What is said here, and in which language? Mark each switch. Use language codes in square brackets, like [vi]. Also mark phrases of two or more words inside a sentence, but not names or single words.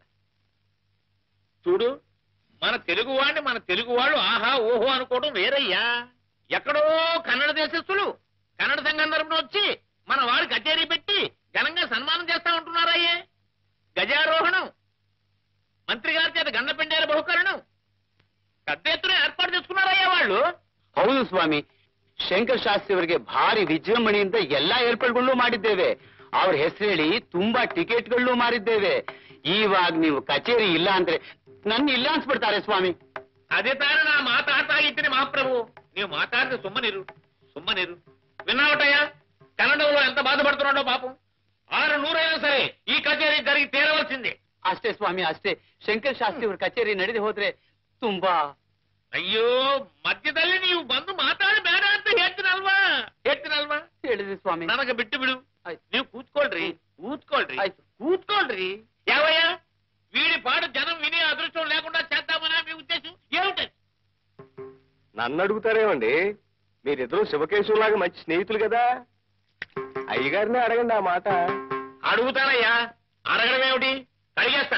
[te] చూడు, మన తెలుగు వాళ్ళు ఆహా ఓహో అనుకోవడం వేరయ్యా. ఎక్కడో కన్నడ దేశస్తులు కన్నడ సంఘం తరపున వచ్చి మన వారి కచేరీ పెట్టి ఘనంగా సన్మానం చేస్తా ఉంటున్నారయ్యే. గజారోహణం, మంత్రి గారి చేత గండపిండేల బహుకరణం పెద్ద ఎత్తున ఏర్పాటు చేసుకున్నారయ్యా వాళ్ళు. [kn] ಹೌದು ಸ್ವಾಮಿ, ಶಂಕರ್ ಶಾಸ್ತ್ರಿ ಅವರಿಗೆ ಭಾರಿ ವಿಜೃಂಭಣೆಯಿಂದ ಎಲ್ಲಾ ಏರ್ಪಾಡುಗಳು ಮಾಡಿದ್ದೇವೆ. ಅವ್ರ ಹೆಸರು ಹೇಳಿ ತುಂಬಾ ಟಿಕೆಟ್ಗಳು ಮಾರಿದ್ದೇವೆ. ಇವಾಗ ನೀವು ಕಚೇರಿ ಇಲ್ಲ ಅಂದ್ರೆ ನನ್ನ ಇಲ್ಲ ಅನ್ಸ್ಬಿಡ್ತಾರೆ ಸ್ವಾಮಿ. [te] అదే తాను నా మాట తాగిచ్చిన మహాప్రభు. నీవు మాట్లాడితే సుమ్మనిరు. విన్నావటయ్యా, కన్నడంలో ఎంత బాధపడుతున్నాడో పాపం. 600 అయినా సరే ఈ కచేరీ జరిగి తీరవలసిందే. [kn] ಅಷ್ಟೇ ಸ್ವಾಮಿ, ಅಷ್ಟೇ. ಶಂಕರ್ ಶಾಸ್ತ್ರಿ ಅವ್ರ ಕಚೇರಿ ನಡೆದು ಹೋದ್ರೆ ತುಂಬಾ. ಅಯ್ಯೋ ಮಧ್ಯದಲ್ಲಿ ನೀವು ಬಂದು ಮಾತಾಡಿ ಬೇಡ ಅಂತ ಹೇಳ್ತೀನಲ್ವಾ ಹೇಳಿದ್ರಿ ಸ್ವಾಮಿ. ನನಗೆ ಬಿಟ್ಟು ಬಿಡು. ನೀವು ಕೂತ್ಕೊಳ್ರಿ. ಯಾವಯ್ಯ, [te] వీడి పాడు జనం వినే అదృష్టం లేకుండా చేద్దామని మీ ఉద్దేశం ఏమిటి? నన్ను అడుగుతారేమండి? మీరిద్దరూ శివకేశవులాగా మంచి స్నేహితులు కదా, అయ్యగారినే అడగండి ఆ మాట. అడుగుతానయ్యా, అడగడం ఏమిటి? కడిగేస్తాను.